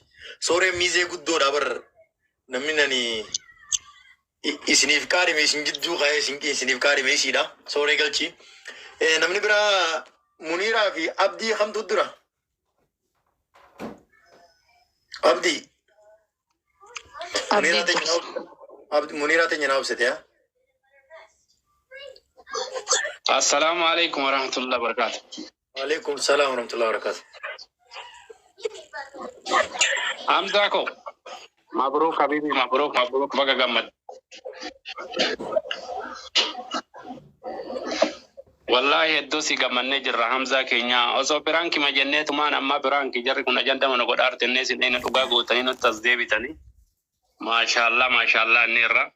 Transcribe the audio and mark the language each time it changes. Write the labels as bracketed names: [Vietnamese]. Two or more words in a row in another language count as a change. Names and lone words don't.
[Oromo] Sooree miizee guddoodha bar namni nani isiniif qaadime isin jidduu ka'ee isiniif qaadime isiidha sooree galchi. Namni biraa Muniiraa fi Abdii kamtu dura? Abdii. Muniiraa teenya naa obsite yaa. [Arabic] السلام عليكم ورحمة الله وبركاته. وعليكم السلام ورحمة الله وبركاته. [Oromo] Hamza ko. [Arabic] مبروك حبيبي، مبروك [Oromo] baga gammad. Wallahi hedduu si gammanne jirra Hamza keenya osoo biraanki ma jenneetumaan amma biraanki jarri kun ajanda mana godhaartennee sinneena dhugaa gootanii nutti as deebitanii. Maashaallah inni irra.